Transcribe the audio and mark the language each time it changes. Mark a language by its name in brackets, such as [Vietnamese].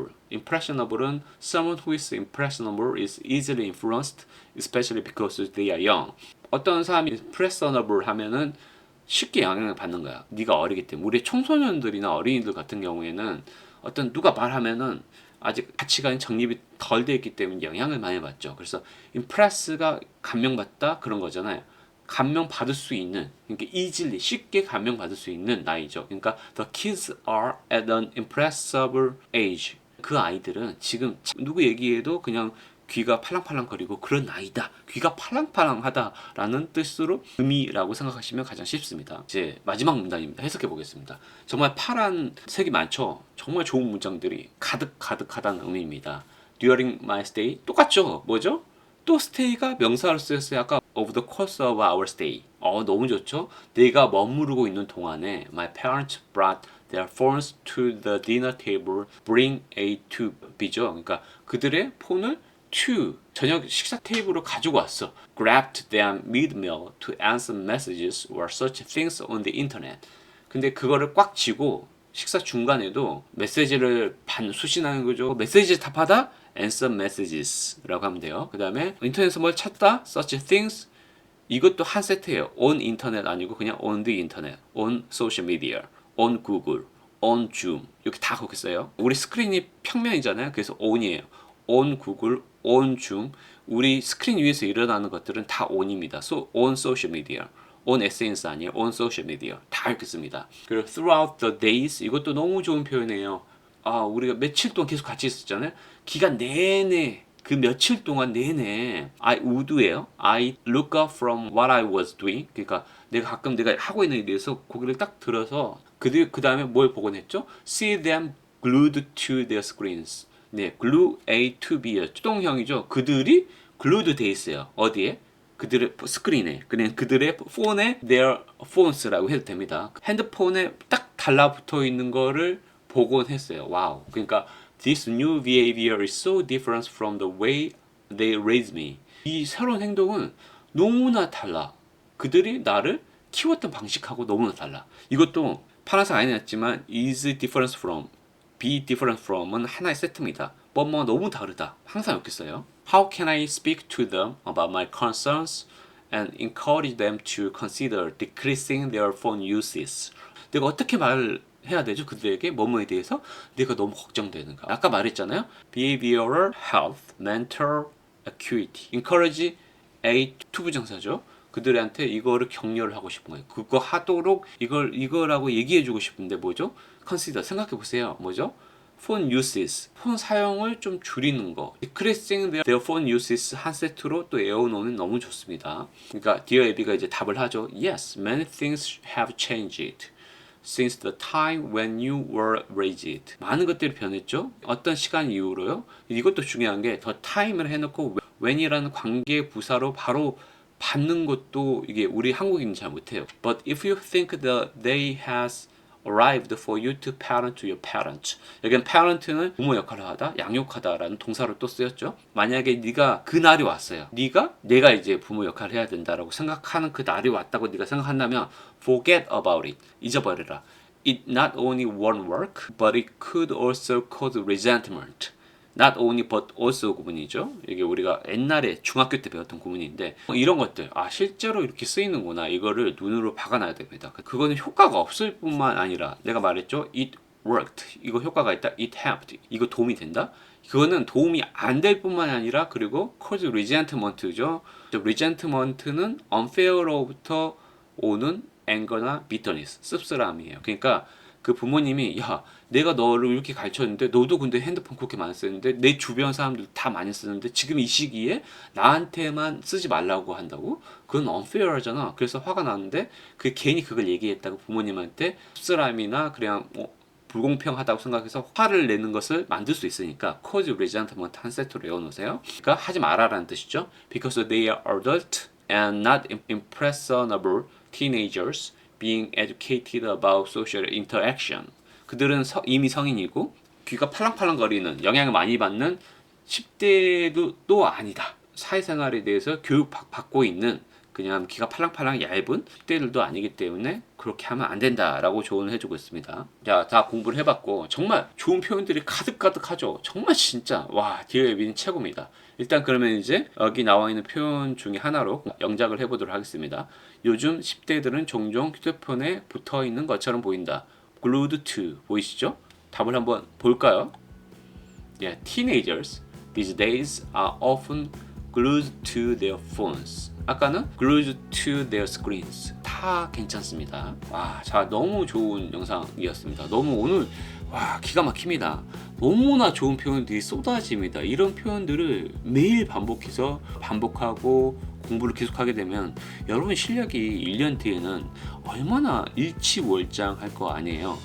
[English] impressionable은 someone who is impressionable is easily influenced, especially because they are young. [Korean] 어떤 사람이 impressionable 하면은 쉽게 영향을 받는 거야. 네가 어리기 때문에. 우리 청소년들이나 어린이들 같은 경우에는 어떤 누가 말하면은 아직 가치관이 정립이 덜 돼 있기 때문에 영향을 많이 받죠. 그래서 impress가 감명받다 그런 거잖아요. 감명받을 수 있는, 그러니까 easily 쉽게 감명받을 수 있는 나이죠. [English] 그러니까 the kids are at an impressible age. [Korean] 그 아이들은 지금 누구 얘기해도 그냥 귀가 팔랑팔랑거리고 그런 나이다. 귀가 팔랑팔랑하다라는 뜻으로 의미라고 생각하시면 가장 쉽습니다. 이제 마지막 문단입니다. 해석해 보겠습니다. 정말 파란 색이 많죠. 정말 좋은 문장들이 가득하다는 의미입니다. [English] During my stay 똑같죠. [Korean] 뭐죠? 또 stay가 명사로 쓰였어요. [English] 아까 over the course of our stay. [Korean] 너무 좋죠. 내가 머무르고 있는 동안에 [English] my parents brought their phones to the dinner table, bring A to B죠. [Korean] 그러니까 그들의 폰을 to 저녁 식사 테이블로 가지고 왔어. [English] grabbed them mid-meal to answer messages or search things on the internet. [Korean] 근데 그거를 꽉 쥐고 식사 중간에도 메시지를 수신하는 거죠. 메시지 답하다 answer messages라고 하면 돼요. 그 다음에 인터넷에서 뭘 찾다 search things 이것도 한 세트예요. on 인터넷 아니고 그냥 [English] on the internet, on social media, on Google, on Zoom [Korean] 이렇게 다 거기 써요. 우리 스크린이 평면이잖아요. 그래서 on이에요. on Google, on Zoom 우리 스크린 위에서 일어나는 것들은 다 on입니다. [English] on social media, on SNS 아니에요. on social media [Korean] 다 이렇게 씁니다. [English] 그리고 throughout the days [Korean] 이것도 너무 좋은 표현이에요. 우리가 며칠 동안 계속 같이 있었잖아요. 기간 내내 그 며칠 동안 내내 I would예요. [English] I look up from what I was doing. [Korean] 그러니까 내가 가끔 내가 하고 있는 일에 대해서 고개를 딱 들어서 그 다음에 뭘 보곤 했죠? [English] See them glued to their screens. 네, glue A to B였죠. [Korean] 수동형이죠. 그들이 glued 돼 있어요. 어디에? 그들의 스크린에, 그냥 그들의 폰에 their phones라고 해도 됩니다. 핸드폰에 딱 달라붙어 있는 거를 보곤 했어요. 와우. [English] 그러니까 this new behavior is so different from the way they raised me. [Korean] 이 새로운 행동은 너무나 달라. 그들이 나를 키웠던 방식하고 너무나 달라. 이것도 파란색 아니 났지만 is different from, be different from은 하나의 세트입니다. 뭐뭐 너무 다르다. 항상 이렇게 써요. [English] How can I speak to them about my concerns and encourage them to consider decreasing their phone uses? [Korean] 내가 어떻게 말을 해야 되죠? 그들에게 뭐뭐에 대해서 내가 너무 걱정되는가. 아까 말했잖아요. [English] Behavioral health, mental acuity. [Korean] encourage A 투부정사죠. 그들한테 이거를 격려를 하고 싶은 거예요. 그거 하도록 이거라고 얘기해주고 싶은데 뭐죠? consider 생각해 보세요. 뭐죠? phone uses, 폰 사용을 좀 줄이는 거. [English] decreasing their phone uses [Korean] 한 세트로 또 외워놓으면 너무 좋습니다. 그러니까 Dear Abby가 이제 답을 하죠. [English] Yes, many things have changed since the time when you were raised. [Korean] 많은 것들이 변했죠. 어떤 시간 이후로요. 이것도 중요한 게 더 time을 해놓고 when이라는 관계 부사로 바로 받는 것도 이게 우리 한국인은 잘 못해요. [English] But if you think the day has arrived for you to parent your parent. [Korean] 여기는 parent는 부모 역할을 하다, 양육하다라는 동사로 또 쓰였죠. 만약에 네가 그 날이 왔어요. 내가 이제 부모 역할을 해야 된다라고 생각하는 그 날이 왔다고 네가 생각한다면 [English] forget about it. [Korean] 잊어버려라. [English] It not only won't work, but it could also cause resentment. Not only but also 구문이죠. [Korean] 이게 우리가 옛날에 중학교 때 배웠던 구문인데 이런 것들 실제로 이렇게 쓰이는구나. 이거를 눈으로 박아놔야 됩니다. 그거는 효과가 없을 뿐만 아니라 내가 말했죠. [English] It worked. [Korean] 이거 효과가 있다. [English] It helped. [Korean] 이거 도움이 된다. 그거는 도움이 안 될 뿐만 아니라 그리고 cause resentment죠. resentment는 unfair로부터 오는 anger나 bitterness, 씁쓸함이에요. 그러니까 그 부모님이 내가 너를 이렇게 가르쳤는데 너도 근데 핸드폰 그렇게 많이 쓰는데 내 주변 사람들 다 많이 쓰는데 지금 이 시기에 나한테만 쓰지 말라고 한다고? 그건 unfair하잖아. 그래서 화가 나는데 괜히 그걸 얘기했다고 부모님한테 씁쓸함이나 그냥 불공평하다고 생각해서 화를 내는 것을 만들 수 있으니까 cause resentment 한 세트로 외워놓으세요. 그러니까 하지 말아라는 뜻이죠. [English] Because they are adult and not impressionable teenagers being educated about social interaction. [Korean] 그들은 이미 성인이고 귀가 팔랑팔랑거리는 영향을 많이 받는 10대도 또 아니다. 사회생활에 대해서 교육받고 있는 그냥 귀가 팔랑팔랑 얇은 10대들도 아니기 때문에 그렇게 하면 안 된다라고 조언을 해주고 있습니다. 자, 다 공부를 해봤고 정말 좋은 표현들이 가득가득하죠. 정말 진짜 Dear Abby는 최고입니다. 일단 그러면 이제 여기 나와 있는 표현 중에 하나로 영작을 해보도록 하겠습니다. 요즘 10대들은 종종 휴대폰에 붙어있는 것처럼 보인다. glued to 보이시죠? 답을 한번 볼까요? [English] Teenagers these days are often glued to their phones. 아까는 glued to their screens. [Korean] 다 괜찮습니다. 자, 너무 좋은 영상이었습니다. 너무 오늘 기가 막힙니다. 너무나 좋은 표현들이 쏟아집니다. 이런 표현들을 매일 반복하고 공부를 계속하게 되면 여러분 실력이 1년 뒤에는 얼마나 일치월장할 거 아니에요.